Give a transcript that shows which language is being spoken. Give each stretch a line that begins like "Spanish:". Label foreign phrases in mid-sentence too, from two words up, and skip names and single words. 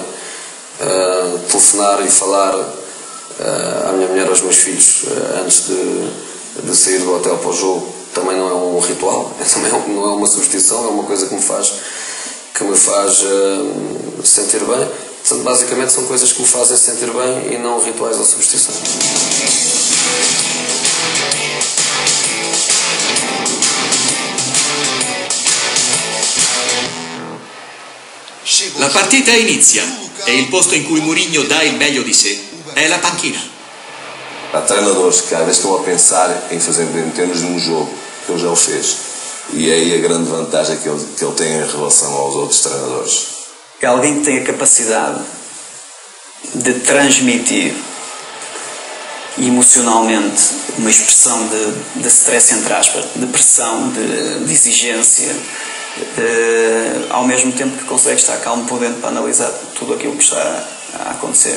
Portuguese: Telefonar e falar à minha mulher, aos meus filhos, antes de sair do hotel para o jogo, também não é um ritual, também não é uma superstição, é uma coisa que me faz sentir bem. Portanto, basicamente são coisas que me fazem sentir bem e não rituais ou superstições.
Italian: La partita inizia e il posto in cui Mourinho dà il meglio di sé è la panchina.
Portuguese: Há treinadores que às vezes estão a pensar em fazer em termos de um jogo que ele já o fez, e é aí a grande vantagem que ele tem em relação aos outros treinadores. Que alguém que tem a capacidade de transmitir emocionalmente uma expressão de stress, entre aspas, de pressão, de exigência, ao mesmo tempo que consegue estar calmo por dentro para analisar tudo aquilo que está a acontecer.